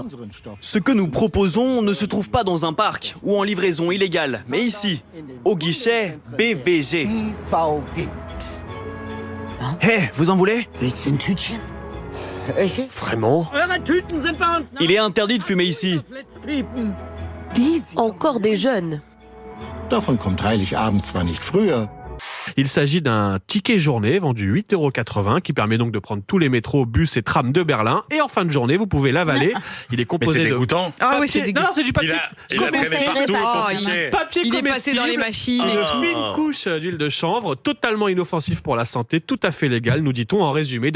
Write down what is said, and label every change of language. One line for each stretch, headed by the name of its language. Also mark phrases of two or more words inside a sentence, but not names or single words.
French: Ce que nous proposons ne se trouve pas dans un parc ou en livraison illégale, mais ici, au guichet BVG. Hé, vous en voulez? Vraiment? Il est interdit de fumer ici. Encore des jeunes.
German: Davon kommt Heiligabend zwar nicht früher.
French: Il s'agit d'un ticket journée vendu 8,80 € qui permet donc de prendre tous les métros, bus et trams de Berlin. Et en fin de journée, vous pouvez l'avaler. Il est composé Mais c'est de dégoûtant. Ah oui, papier. c'est dégoûtant. Non, c'est du papier. Il a traîné partout. Papier Il est passé dans les comestible, machines. une fine couche d'huile de chanvre, totalement inoffensif pour la santé, tout à fait légal, nous dit-on en résumé.